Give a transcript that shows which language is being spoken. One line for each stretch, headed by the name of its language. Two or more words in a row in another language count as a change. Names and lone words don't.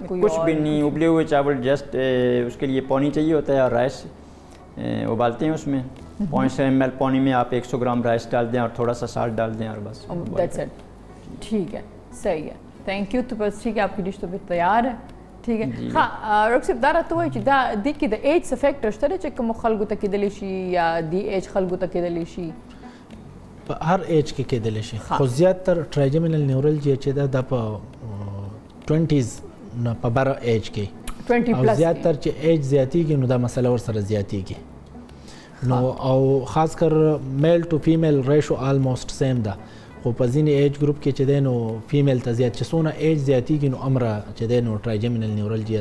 Urdu: کچھ بھی نہیں ابلے ہوئے چاول جسٹ اس کے لیے پانی چاہیے ہوتا ہے اور رائس ابالتے ہیں اس میں 500 ml پانی میں آپ 100 گرام رائس ڈال دیں اور تھوڑا سا سالٹ ڈال دیں اور بس
English: that's it
Urdu: ٹھیک ہے صحیح ہے
English: thank you
Urdu: تو بس ٹھیک ہے آپ کی ڈش تو پھر تیار ہے ٹھیک ہے ہاں رکسب دارا تو ہے
Pashto: دا د کې د
English: age factor
Pashto: شته چې کوم خلکو ته کېدلی شي یا دی ایج خلکو ته کېدلی شي په هر ایج کې کېدلی شي خو زیاتره
English: trigeminal neuralgia
Pashto: چې دا په 20s نه په بره ایج کې 20 پلس او زیاتره چې ایج زیاتیږي نو دا مسله ورسره زیاتیږي نو او خاص کر
English: male to female ratio almost same
Pashto: ده خو په ځینې
English: age group
Pashto: کې چې دی نو فیمیل ته زیات چې څونه ایج زیاتیږي نو امره چې دی نو
English: trigeminal neuralgia